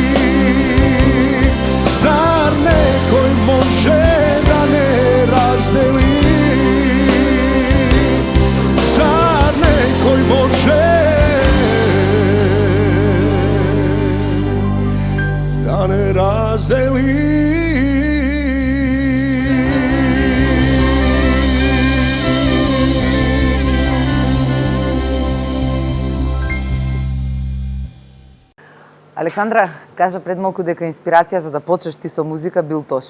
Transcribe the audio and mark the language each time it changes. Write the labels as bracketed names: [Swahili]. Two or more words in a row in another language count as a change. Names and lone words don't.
[Macedonian] Zar nekoj može da ne razdeli? Zar nekoj može da ne razdeli? Александра кажа пред малку дека инспирација за да почнеш ти со музика бил Тоше.